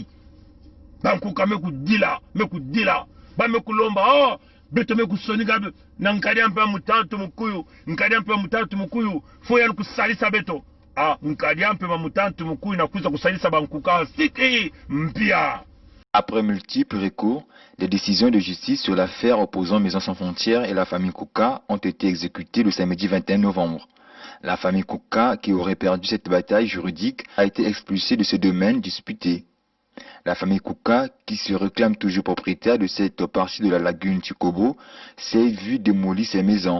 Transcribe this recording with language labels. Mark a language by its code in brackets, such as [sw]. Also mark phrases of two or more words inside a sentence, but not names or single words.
[ktu] Bankuka meku dila ba meku lomba oh beto meku sonika na Nkadia Mpemba Mutantu Mukuyu foya kusalisa beto. Nkadia Mpemba Mutantu Mukuyu na kuza kusalisa bankuka siki mpia. [fr] Après multiples recours, les décisions de justice sur l'affaire opposant Maison Sans Frontières et la famille Kouka ont été exécutées le samedi 21 novembre. La famille Kouka, qui aurait perdu cette bataille juridique, a été expulsée de ce domaine disputé. La famille Kouka, qui se réclame toujours propriétaire de cette partie de la lagune Chikobo, s'est vue démolir ses maisons.